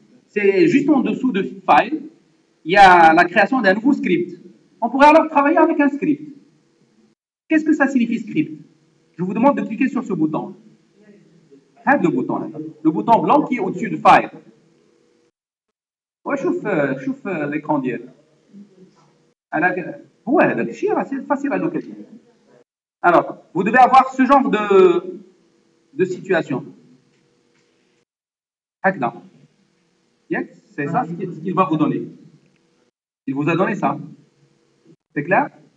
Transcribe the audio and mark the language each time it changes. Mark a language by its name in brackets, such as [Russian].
[French] C'est juste en dessous de File. Il y a la création d'un nouveau script. On pourrait alors travailler avec un script. Qu'est-ce que ça signifie script? Je vous demande de cliquer sur ce bouton. Le bouton blanc qui est au-dessus de File. [Arabic] شوف l'écran ديالك. هو هذاك الشيء راه [French] c'est facile à localiser. Alors, vous devez avoir ce genre de situation. [Arabic] هكذا. [French] C'est ça ce qu'il va vous donner. Il vous a donné ça. C'est clair?